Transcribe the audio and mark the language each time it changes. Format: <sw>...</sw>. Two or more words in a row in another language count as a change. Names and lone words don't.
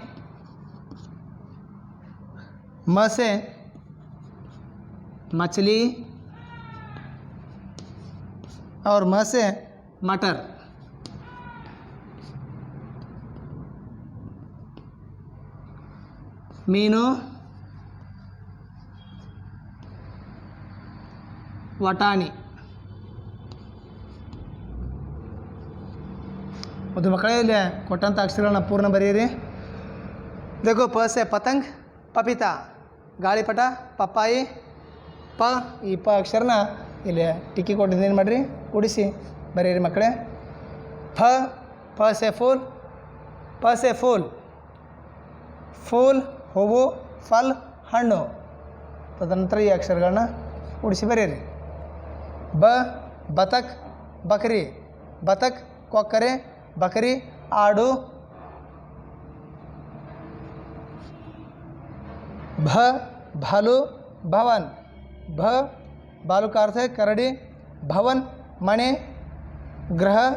<hi>म से मछली और म से मटर।</hi> <kn>ಮೀನು, ಬಟಾಣಿ। ಅದು ಮಕ್ಕಳೇ ಇಲ್ಲಿ ಕೊಟ್ಟಂಥ ಅಕ್ಷರಗಳನ್ನ ಪೂರ್ಣ ಬರೆಯಿರಿ.</kn> <hi>देखो प से पतंग, पपीता,</hi> <kn>ಗಾಳಿಪಟ, ಪಪ್ಪಾಯಿ, ಪ ಈ ಪ ಅಕ್ಷರನ ಇಲ್ಲಿ ಟಿಕ್ಕಿ ಕೊಟ್ಟಿದ್ದು ಏನು ಮಾಡಿರಿ ಕೂಡಿಸಿ ಬರೆಯಿರಿ ಮಕ್ಕಳೇ.</kn> <hi>फ से फूल, प से फूल, फूल</hi> <kn>ಹೂವು, ಫಲ್ ಹಣ್ಣು. ತದನಂತರ ಈ ಅಕ್ಷರಗಳನ್ನ ಕೂಡಿಸಿ ಬರೆಯಿರಿ.</kn> <hi>ब बतख, बकरी, बतख कोक्करे, बकरी आड़ू। भ भालू, भवन, भ भालू का अर्थ है करड़ी, भवन मणि ग्रह।</hi>